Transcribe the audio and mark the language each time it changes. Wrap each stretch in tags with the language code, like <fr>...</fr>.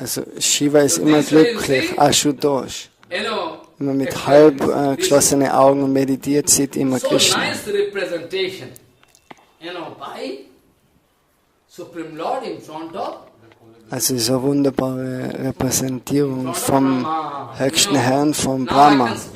<de>Also Shiva ist immer glücklich. Ashutosh. Immer mit halb geschlossenen Augen und meditiert, sieht immer Krishna.</de> <en>So nice representation. By Supreme Lord in front of.</en> <de>Also so wunderbare Repräsentierung vom Höchsten Herrn, vom Brahma.</de>